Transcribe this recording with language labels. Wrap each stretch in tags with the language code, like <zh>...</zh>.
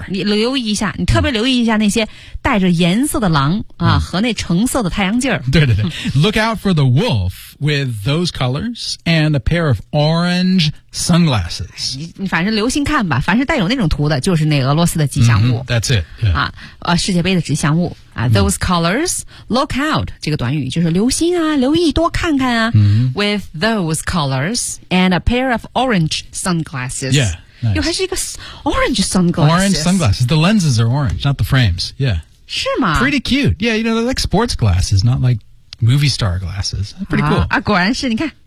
<zh>你留意一下你特别留意一下那些带着颜色的狼啊和那橙色的太阳镜。对对对。</zh> <en>Look out for the wolf with those colors and a pair of orange sunglasses.</en> <zh>你反正留心看吧凡是带有那种图的就是那俄罗斯的吉祥物。</zh> <en>That's it.、Yeah.</en> <zh>世界杯的吉祥物、</zh> <en>those colors. Look out.</en> <zh>这个短语就是留心啊，留意，多看看啊。</zh> <en>With those colors and a pair of orange sunglasses. Yeah. Nice.</en> <zh>又还是一个</zh> <en>orange sunglasses. Orange sunglasses. The lenses are orange, not the frames. Yeah.</en> <zh>是吗</zh> <en>？Pretty cute. Yeah. You know, they're like sports glasses, not like movie star glasses. Pretty cool.</en> <zh>果然是你看。</zh>